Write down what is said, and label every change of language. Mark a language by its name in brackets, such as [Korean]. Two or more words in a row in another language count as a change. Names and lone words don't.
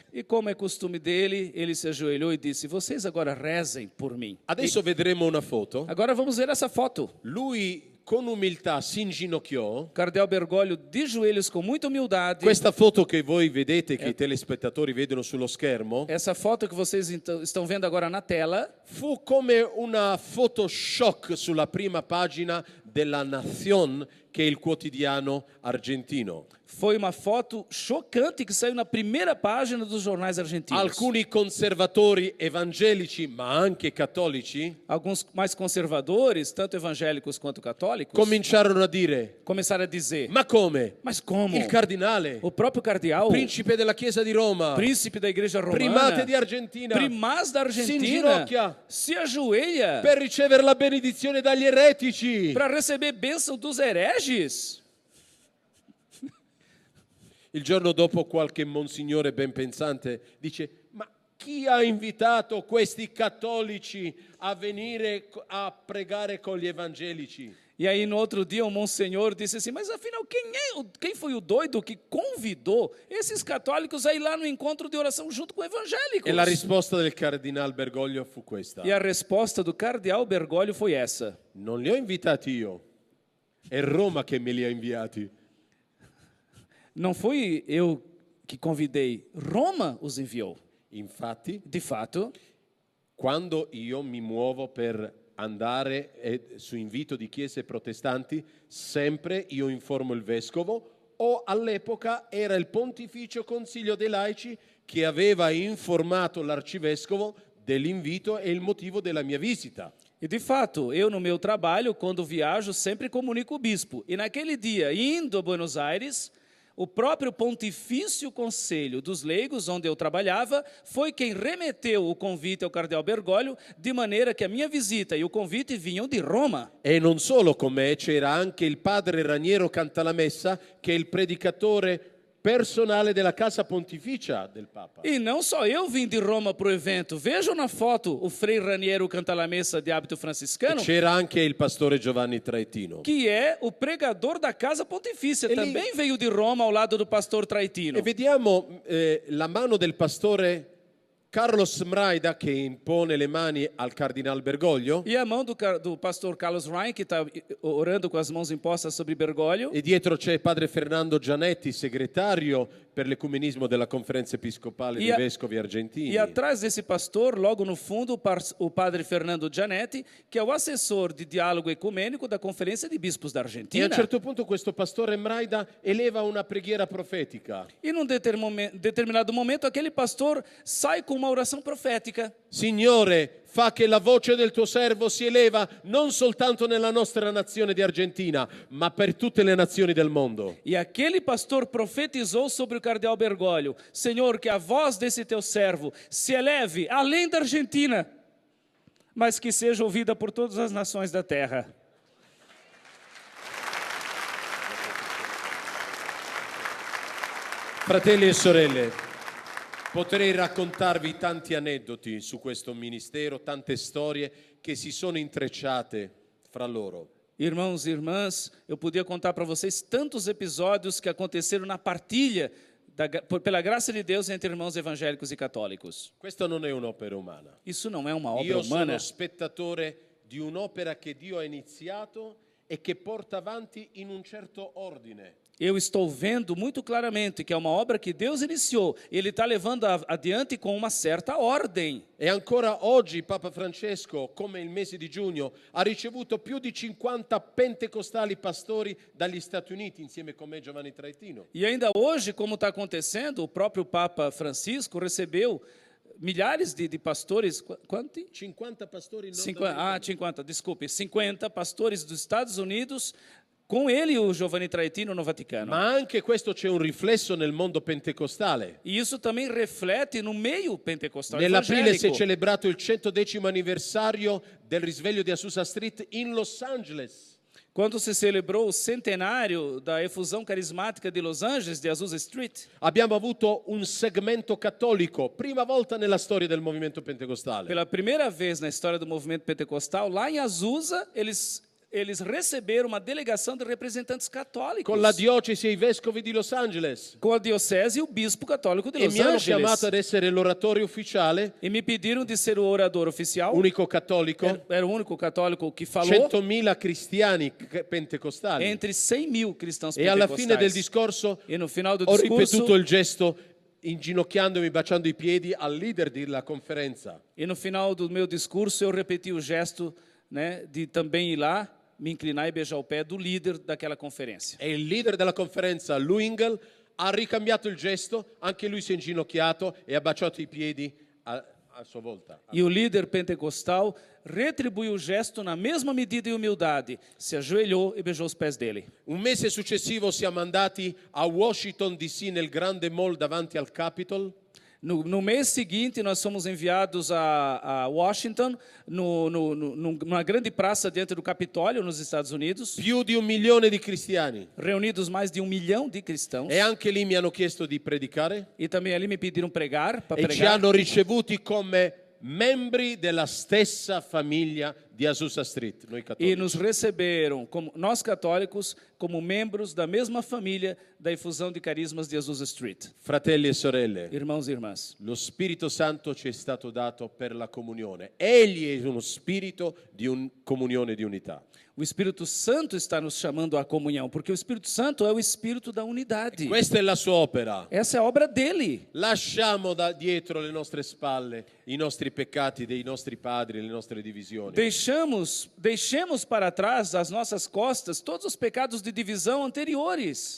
[Portuguese] E como é costume dele, ele se ajoelhou e disse: vocês agora rezem por mim. [Italian] Adesso vedremo una foto. [Portuguese] Agora vamos ver essa foto. [Italian] Lui con umiltà si inginocchiò. [Portuguese] O cardeal Bergoglio de joelhos com muita humildade. [Italian] Questa foto che voi vedete, che i telespettatori vedono sullo schermo, [Portuguese] Essa foto que vocês estão vendo agora na tela [Italian] fu come una foto shock sulla prima pagina della Nación, che è il quotidiano argentino. [Portuguese] foi uma foto chocante que saiu na primeira página dos jornais argentinos. [Italian] Alcuni conservatori evangelici, ma anche cattolici, [Portuguese] Alguns mais conservadores, tanto evangélicos quanto católicos, [Italian] cominciarono a dire: [Portuguese] começaram a dizer: [Italian] ma come? [Portuguese] mas como? [Italian] Il cardinale, [Portuguese] O próprio cardeal, [Italian] principe della Chiesa di Roma, [Portuguese] príncipe da igreja romana, [Italian] primate di Argentina, [Portuguese] primaz da [Italian] si [Portuguese] Argentina, [Italian] inginocchia [Portuguese] se ajoelha [Italian] per ricevere la benedizione dagli eretici. [Portuguese] para receber bênção dos hereges. [Italian] Il giorno dopo qualche monsignore ben pensante dice: ma chi ha invitato questi cattolici a venire a pregare con gli evangelici? [Portuguese] E aí, no outro dia, um monsenhor disse assim: mas afinal, quem foi o doido que convidou esses católicos a ir lá no encontro de oração junto com evangélicos? [Italian] E la risposta del cardinal Bergoglio fu questa: [Portuguese] E a resposta do cardeal Bergoglio foi essa: [Italian] non li ho invitati io, è Roma che me li ha inviati. [Portuguese] não fui eu que convidei, Roma os enviou. [Italian] Infatti, [Portuguese] De fato, [Italian] quando io mi muovo per andare su invito di chiese protestanti, sempre io informo il vescovo, o all'epoca era il Pontificio Consiglio dei Laici che aveva informato l'arcivescovo dell'invito e il motivo della mia visita. [Portuguese] e de fato, eu no meu trabalho, quando viajo, sempre comunico o bispo. E naquele dia, indo a Buenos Aires, o próprio Pontifício Conselho dos Leigos, onde eu trabalhava, foi quem remeteu o convite ao cardeal Bergoglio, de maneira que a minha visita e o convite vinham de Roma. [Italian] E non solo con me, c'era anche il padre Raniero Cantalamessa, che è il predicatore personale della Casa Pontificia del Papa. [Portuguese] E não só eu vim de Roma para o evento. Vejam na foto o Frei Raniero Cantalamessa de hábito E franciscano, [Italian] c'era anche il pastore Giovanni Traetino. [Portuguese] que é o pregador da Casa Pontifícia. Ele- Também veio de Roma ao lado do pastor Traetino. [Italian] E vediamo la mano del pastore Carlos Mraida che impone le mani al cardinal Bergoglio, [Portuguese] E a mão do pastor Carlos Ryan, que está orando com as mãos impostas sobre Bergoglio. [Italian] e dietro c'è padre Fernando Gianetti, segretario per l'ecumenismo della Conferenza Episcopale dei [Portuguese] E a- [Italian] Vescovi Argentini. [Portuguese] E atrás desse pastor, logo no fundo, o padre Fernando Gianetti, que é o assessor de diálogo ecumênico da Conferência de Bispos da E a Argentina. [Italian] un certo punto questo pastore Mraida eleva una preghiera profetica. [Portuguese] E num determinado momento, aquele pastor sai com uma oração profética. [Italian] Signore, fa che la voce del tuo servo si eleva non soltanto nella nostra nazione di Argentina, ma per tutte le nazioni del mondo. [Portuguese] E aquele pastor profetizou sobre o cardeal Bergoglio: Senhor, que a voz desse teu servo se eleve além da Argentina, mas que seja ouvida por todas as nações da terra. [Italian] Fratelli e sorelle, potrei raccontarvi tanti aneddoti su questo ministero, tante storie che si sono intrecciate fra loro. [Portuguese] Irmãos e irmãs, eu podia contar para vocês tantos episódios que aconteceram na partilha, pela graça de Deus, entre irmãos evangélicos e católicos. [Italian] Questa non è un'opera umana. [Portuguese] Isso não é uma obra [Italian] Io [Portuguese] humana. [Italian] sono spettatore di un'opera che Dio ha iniziato e che porta avanti in un certo ordine. [Portuguese] Eu estou vendo muito claramente que é uma obra que Deus iniciou. Ele está levando adiante com uma certa ordem. [Italian] E ancora oggi Papa Francesco, come il mese di giugno, ha ricevuto più di 50 pentecostali pastori dagli Stati Uniti, insieme con me Giovanni Traetino. [Portuguese] E ainda hoje, como está acontecendo, o próprio Papa Francisco recebeu milhares de pastores. [Italian] Quanti? 50 pastori [Portuguese] 50 pastores dos Estados Unidos, com ele o Giovanni Traetino no Vaticano. [Italian] Ma anche questo c'è un riflesso nel mondo pentecostale. [Portuguese] E isso também reflete no meio pentecostal [Italian] Nell'aprile si è [Portuguese] evangélico. [Italian] celebrato il 110° anniversario del risveglio di Azusa Street in Los Angeles. [Portuguese] Quando se celebrou o centenário da efusão carismática de Los Angeles, de Azusa Street, [Italian] Abbiamo avuto un segmento cattolico, prima volta nella storia del movimento pentecostale. [Portuguese] pela primeira vez na história do movimento pentecostal, lá em Azusa, eles receberam uma delegação de representantes católicos. [Italian] Con la diocesi e i vescovi di Los Angeles. [Portuguese] Com a diocese e o bispo católico de E Los [Italian] mi hanno [Portuguese] Angeles. [Italian] chiamato ad essere l'oratore ufficiale, [Portuguese] E me pediram de ser o orador oficial. [Italian] unico cattolico. [Portuguese] Era o único católico que falou [Italian] 100.000 cristiani pentecostali. [Portuguese] entre 100.000 cristãos [Italian] E alla fine del [Portuguese] pentecostais. [Italian] discorso [Portuguese] E no final do [Italian] ho [Portuguese] discurso, [Italian] ripetuto il gesto inginocchiandomi, baciando i piedi al leader della conferenza. [Portuguese] e no final do meu discurso eu repeti o gesto, né, de também ir lá, me inclinar e beijar o pé do líder daquela conferência. [Italian] E il leader della conferenza, Luingel, ha ricambiato il gesto, anche lui si è inginocchiato e ha baciato i piedi a sua volta. [Portuguese] E o líder pentecostal retribuiu o gesto na mesma medida e humildade, se ajoelhou e beijou os pés dele. [Italian] Un mese successivo siamo andati a Washington DC nel grande mall davanti al Capitol. [Portuguese] No mês seguinte, nós fomos enviados a Washington, numa grande praça dentro do Capitólio, nos Estados Unidos, [Italian] Più di 1 milione di cristiani. [Portuguese] reunidos mais de 1 milhão de cristãos. [Italian] E anche lì mi hanno chiesto di predicare [Portuguese] E também ali me pediram pregar, para [Italian] e ci [Portuguese] pregar. [Italian] hanno ricevuti come membri della stessa famiglia di Azusa Street, noi [Portuguese] E [Italian] cattolici. [Portuguese] nos receberam, como nós católicos, como membros da mesma família da efusão de carismas de Azusa Street. [Italian] Fratelli e sorelle, [Portuguese] Irmãos e irmãs, [Italian] lo Spirito Santo ci è stato dato per la comunione. Egli è uno spirito di comunione e di unità. [Portuguese] o Espírito Santo está nos chamando à comunhão, porque o Espírito Santo é o Espírito da unidade. [Italian] Questa è la sua opera. [Portuguese] Essa é a obra dele. [Italian] Lasciamo da dietro le nostre spalle i nostri peccati dei nostri padri, le nostre divisioni. [Portuguese] Deixemos para trás das nossas costas todos os pecados de divisão anteriores.